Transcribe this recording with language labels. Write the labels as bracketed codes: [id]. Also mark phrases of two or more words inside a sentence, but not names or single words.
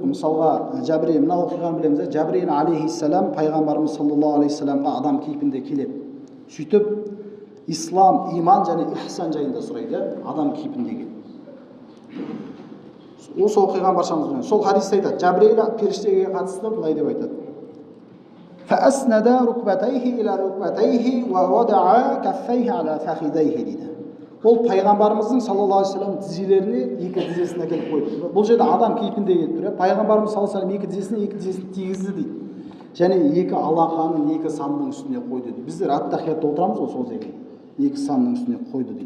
[kk] Мысалға Жабрейіл, мына оқиғаны білеміз. Жабрейіл алейхиссалам пайғамбарымыз [ar] صلى الله عليه وسلم [kk] адам кейпінде келеді. Сөйтіп ислам, иман және ихсан жайында сұрайды, адам кейпінде келеді. Осы оқиғаны баршамыз білеміз. Сол хадисте айтады, Жабрейіл періштеге қатысты былай деп айтады: [ar] "فأسند ركبتيه إلى ركبتيه ووضع كفيه على فخذيه" [kk] дейді. Ол пайғамбарымыздың [ar] صلى الله عليه وسلم [kk] тізелеріне екі тізесін әкеліп қойды. Бұл жерде адам кейпінде келіп тұр. Пайғамбарымыз [ar] صلى الله عليه وسلم [kk] екі тізесін тигізді дейді. Және екі алақанын екі санның үстіне қойды дейді. Біздер ат-тахиятта отырамыз ғой, сол секілді. Екі санның үстіне қойды дейді.